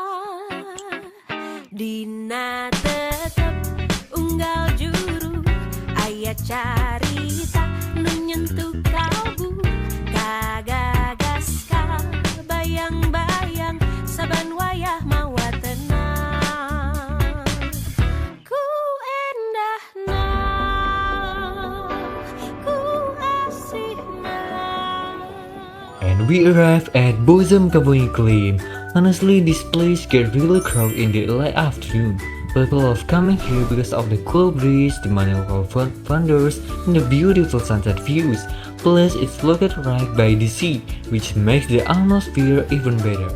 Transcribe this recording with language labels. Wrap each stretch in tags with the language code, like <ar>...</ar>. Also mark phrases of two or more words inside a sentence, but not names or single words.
<su>dina tetep unggal juru aya carita nu nyentuh kalbu kagagas ka bayang-bayang saban wayah mawa tenang ku endahna ku asihna.</su> <en>And we arrive at Bozem Kampung Iklim. Honestly, this place get really crowded in the late afternoon. People love coming here because of the cool breeze, the many local vendors, and the beautiful sunset views. Plus, it's located right by the sea, which makes the atmosphere even better.</en>